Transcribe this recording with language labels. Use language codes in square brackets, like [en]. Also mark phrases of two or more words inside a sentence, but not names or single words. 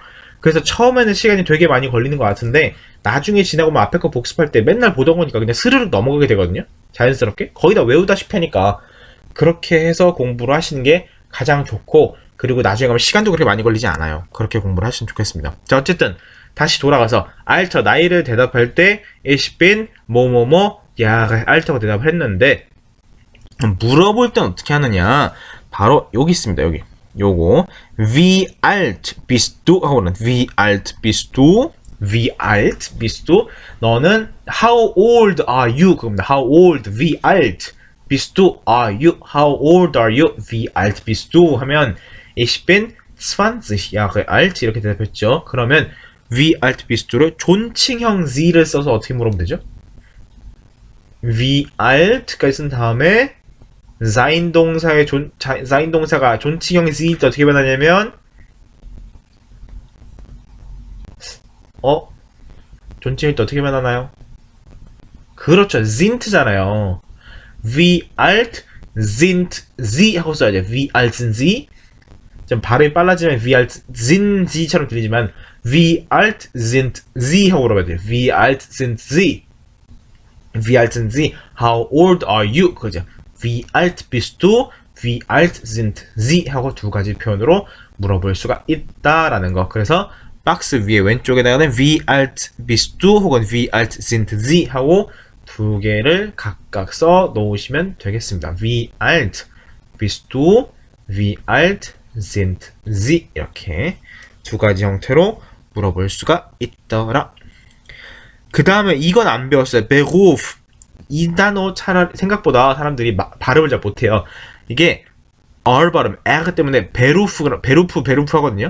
[ko] 그래서 처음에는 시간이 되게 많이 걸리는 것 같은데 나중에 지나고 뭐 앞에 거 복습할 때 맨날 보던 거니까 그냥 스르륵 넘어가게 되거든요. 자연스럽게. 거의 다 외우다시피 하니까 그렇게 해서 공부를 하시는 게 가장 좋고 그리고 나중에 가면 시간도 그렇게 많이 걸리지 않아요. 그렇게 공부를 하시면 좋겠습니다. 자, 어쨌든 다시 돌아가서 알터 나이를 대답할 때 [de] Ich bin [ko] 뭐뭐뭐 [de] Jahre alt [ko] 라고 대답을 했는데 물어볼 땐 어떻게 하느냐 바로 여기 있습니다. 여기 요거 [de] Wie alt bist du 하고는 Wie alt bist du Wie alt bist du 너는 [en] How old are you [ko] 그겁니다. [en] How old [de] Wie alt bist du [en] are you How old are you [de] Wie alt bist du 하면 Ich bin 20 Jahre alt [ko] 이렇게 대답했죠. 그러면 [de] Wie alt bist du [ko] 를 존칭형 Sie를 써서 어떻게 물어보면 되죠? [de] wie alt [ko] 까지 쓴 다음에 sein 동사의 sein 동사가 존칭형 sie 어떻게 변하냐면 존칭일 때 어떻게 변하나요? 그렇죠. [de] sind잖아요. Wie alt sind Sie [ko] 하고 써야죠. [de] Wie alt sind Sie? [ko] 좀 발음이 빨라지면 [de] Wie alt sind Sie처럼 들리지만 Wie alt sind Sie [ko] 하고 물어봐야 돼요. [de] Wie alt sind Sie? Wie alt sind Sie? [en] How old are you? [ko] 그죠? [de] Wie alt bist du? Wie alt sind Sie? [ko] 하고 두 가지 표현으로 물어볼 수가 있다라는 거. 그래서 박스 위에 왼쪽에다가는 [de] Wie alt bist du? 혹은 Wie alt sind Sie? [ko] 하고 두 개를 각각 써 놓으시면 되겠습니다. [de] Wie alt bist du? Wie alt sind Sie? [ko] 이렇게 두 가지 형태로 물어볼 수가 있더라. 그 다음에 이건 안 배웠어요. Beruf. 이 단어 차라리 생각보다 사람들이 발음을 잘 못해요. 이게 R 발음, R 때문에 베루프 하거든요.